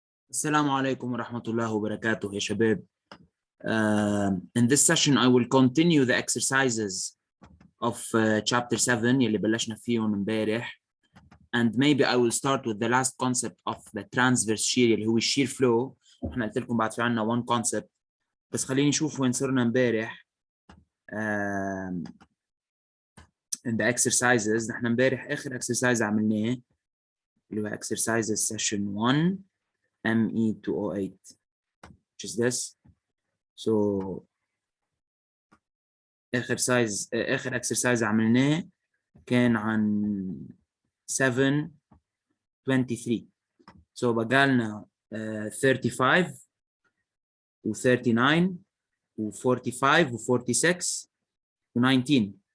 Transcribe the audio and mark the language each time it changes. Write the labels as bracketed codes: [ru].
[ar] السلام عليكم ورحمة الله وبركاته يا شباب. [en] In this session I will continue the exercises of chapter 7 [ar] يلي بلشنا فيهم امبارح, [en] and maybe I will start with the last concept of the transverse shear [ar] اللي هو [en] shear flow. [ar] احنا قلت لكم بعد في عنا [en] one concept, [ar] بس خليني نشوف وين صرنا امبارح. [en] In the exercises [ar] نحن امبارح آخر [en] exercise [ar] عملناه اللي هو [en] exercises session 1 ME208, which is this. [ar] So آخر exercise عملناه كان عن 723. So بقالنا 35 و 39 و 45 و 46 و 19.